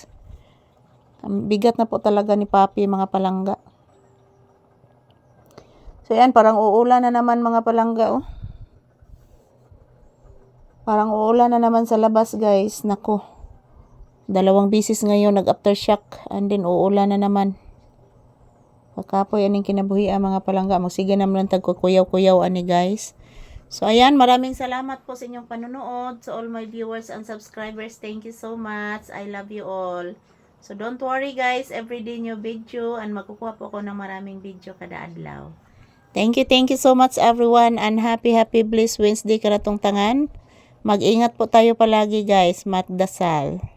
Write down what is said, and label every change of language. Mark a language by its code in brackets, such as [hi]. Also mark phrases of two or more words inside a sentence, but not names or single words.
[tl] Ang bigat na po talaga ni Papi, mga palangga. So, yan, parang uulan na naman mga palangga, oh. Parang uulan na naman sa labas, guys. Nako. 2 bisis ngayon, nag-aftershock. [en] And then, [tl] uulan na naman. [ceb] Pagkapoy, aning kinabuhi mga palangga. Magsige naman lang tagkukuyaw-kuyaw, ani, guys. So, [tl] ayan, maraming salamat po sa inyong panunood. [en] So, all my viewers and subscribers, thank you so much. I love you all. So, don't worry, guys. Everyday new video. [tl] And magkukuha po ako ng maraming video [ceb] kada adlaw. [en] Thank you so much everyone and happy blessed Wednesday [ceb] karatong tangan. [tl] Mag-ingat po tayo palagi guys, matdasal.